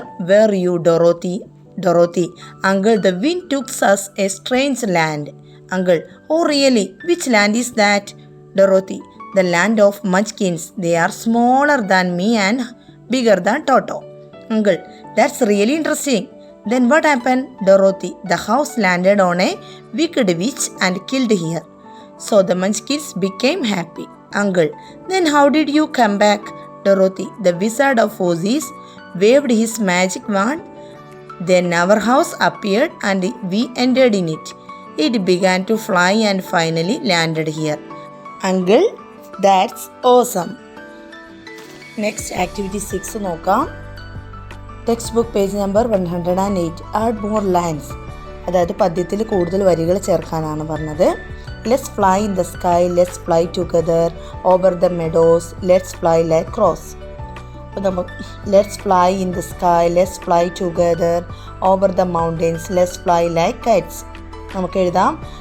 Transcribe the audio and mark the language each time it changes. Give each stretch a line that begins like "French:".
English: Where you Dorothy? Dorothy. Uncle, the wind took us a strange land. Uncle, oh really? Which land is that? Dorothy, the land of Munchkins. They are smaller than me and bigger than Toto. Uncle, that's really interesting. Then what happened? Dorothy, the house landed on a wicked witch and killed her. So the Munchkins became happy. Uncle, then how did you come back? Dorothy, the Wizard of Oz waved his magic wand. Then our house appeared and we entered in it. It began to fly and finally landed here. Uncle, that's awesome.
Malayalam: Next, activity 6 നോക്കാം.
English: Text book page number 108. Add more lines.
Malayalam: അതായത് പദ്യത്തിൽ കൂടുതൽ വരികൾ ചേർക്കാനാണ് പറഞ്ഞത്.
English: Let's fly in the sky, let's fly together, over the meadows, let's fly like crows. അപ്പോൾ നമുക്ക് let's fly in the sky, let's fly together, over the mountains, let's fly like kites.
Malayalam: നമുക്ക് എഴുതാം.